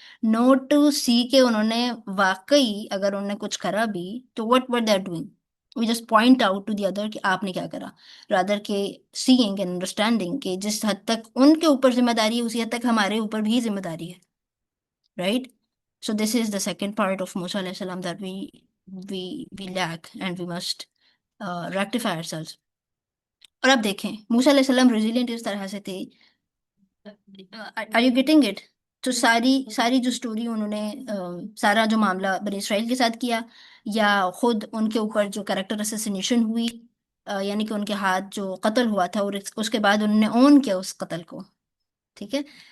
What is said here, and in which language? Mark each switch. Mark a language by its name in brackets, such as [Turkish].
[English] not to see [Urdu] کہ انہوں نے واقعی اگر انہوں نے کچھ کرا بھی تو [English] whatever they are doing, we just point out to the other [Urdu] کہ آپ نے کیا کرا، [English] rather [Urdu] کہ [English] seeing and understanding [Urdu] کہ جس حد تک ان کے اوپر ذمہ داری ہے اسی حد تک ہمارے اوپر بھی ذمہ داری ہے. [English] Right. So this is the second part of Musa alayhi salam that we lack and we must rectify ourselves. [Urdu] اور اب دیکھیں موسیٰ علیہ السلام ریزیلینٹ اس طرح سے تھے. [English] Are you getting it? [Urdu] تو ساری جو سٹوری انہوں نے سارا جو معاملہ بنی اسرائیل کے ساتھ کیا، یا خود ان کے اوپر جو کریکٹر اسیسینیشن ہوئی، یعنی کہ ان کے ہاتھ جو قتل ہوا تھا، اور اس کے بعد انہوں نے اون کیا اس قتل کو. ٹھیک ہے.